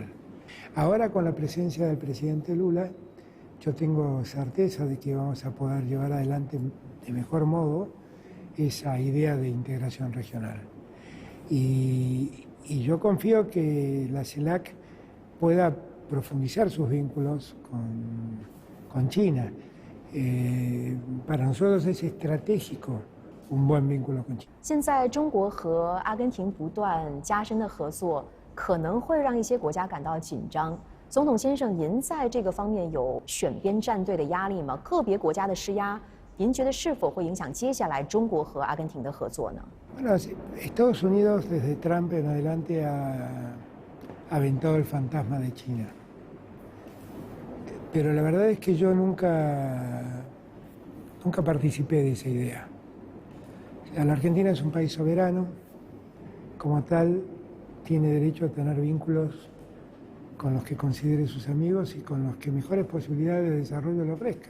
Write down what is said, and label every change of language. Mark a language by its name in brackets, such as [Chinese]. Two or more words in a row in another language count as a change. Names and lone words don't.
[Spanish] Ahora con la presencia del presidente Lula, yo tengo certeza de que vamos a poder llevar adelante de mejor modo esa idea de integración regional. Y yo confío que la CELAC pueda profundizar sus vínculos con China. Para nosotros es estratégico un buen vínculo con China. [Chinese] 现在中国和阿根廷不断加深的合作，可能会让一些国家感到紧张。总统先生，您在这个方面有选边站队的压力吗？个别国家的施压，您觉得是否会影响接下来中国和阿根廷的合作呢？ [Spanish] Bueno, Estados Unidos desde Trump en adelante ha aventado el fantasma de China. Pero la verdad es que yo nunca participé de esa idea. O sea, la Argentina es un país soberano, como tal tiene derecho a tener vínculos con los que considere sus amigos y con los que mejores posibilidades de desarrollo le ofrezcan.